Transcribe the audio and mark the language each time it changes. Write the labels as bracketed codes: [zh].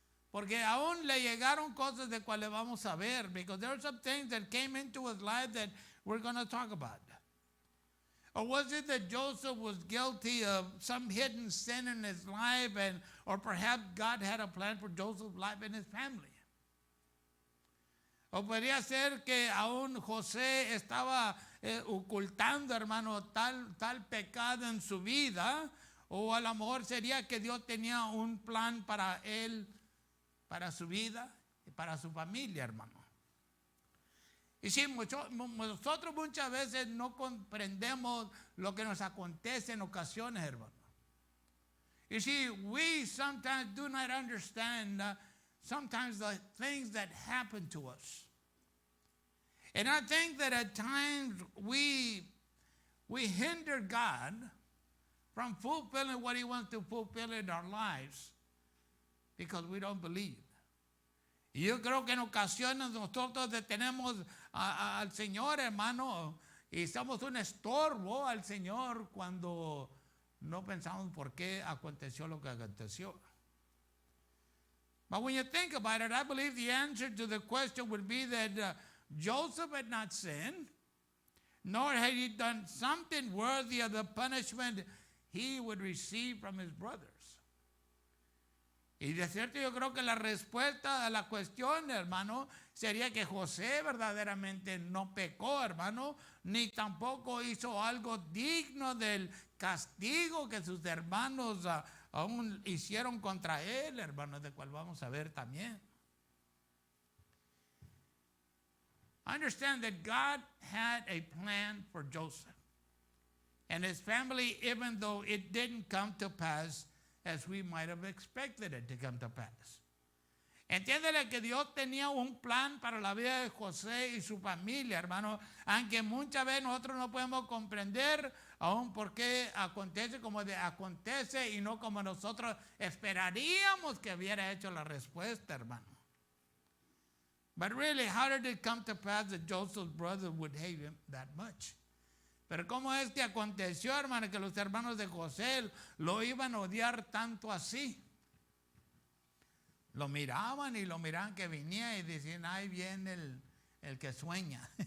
[es] Porque aún le llegaron cosas de cuales vamos a ver, [en] because there are some things that came into his life that we're going to talk about. Or was it that Joseph was guilty of some hidden sin in his life, or perhaps God had a plan for Joseph's life and his family? [es] O podría ser que aún José estaba ocultando, hermano, tal pecado en su vida, o a lo mejor sería que Dios tenía un plan para él, para su vida y para su familia, hermano. Y sí, nosotros muchas veces no comprendemos lo que nos acontece en ocasiones, hermano. [en] You see, we sometimes do not understand sometimes the things that happen to us. And I think that at times we hinder God from fulfilling what he wants to fulfill in our lives because we don't believe. [es] Y yo creo que en ocasiones nosotros detenemos al Señor, hermano, y somos un estorbo al Señor cuando no pensamos por qué aconteció lo que aconteció. [en] But when you think about it, I believe the answer to the question would be that Joseph had not sinned, nor had he done something worthy of the punishment he would receive from his brothers. [es] Y de cierto yo creo que la respuesta a la cuestión, hermano, sería que José verdaderamente no pecó, hermano, ni tampoco hizo algo digno del castigo que sus hermanos aún hicieron contra él, hermano, de cual vamos a ver también. [en] I understand that God had a plan for Joseph and his family, even though it didn't come to pass as we might have expected it to come to pass. [es] Entiéndele que Dios tenía un plan para la vida de José y su familia, hermano, aunque muchas veces nosotros no podemos comprender aún por qué acontece como acontece y no como nosotros esperaríamos que hubiera hecho la respuesta, hermano. [en] But really, how did it come to pass that Joseph's brother would hate him that much? [es] Pero ¿cómo es que aconteció, hermano, que los hermanos de José lo iban a odiar tanto así? Lo miraban y lo miraban que venía y decían, ahí viene el que sueña.